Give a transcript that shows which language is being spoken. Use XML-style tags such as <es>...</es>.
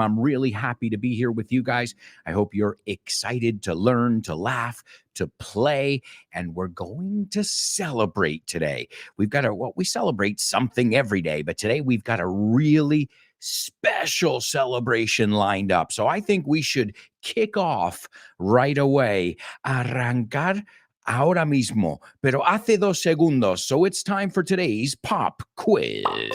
<en>I'm really happy to be here with you guys. I hope you're excited to learn, to laugh, to play, and we're going to celebrate today. We've got we celebrate something every day, but today we've got a really special celebration lined up. So I think we should kick off right away.</en> <es>Arrancar ahora mismo, pero hace 2 segundos.</es> <en>So it's time for today's pop quiz.</en>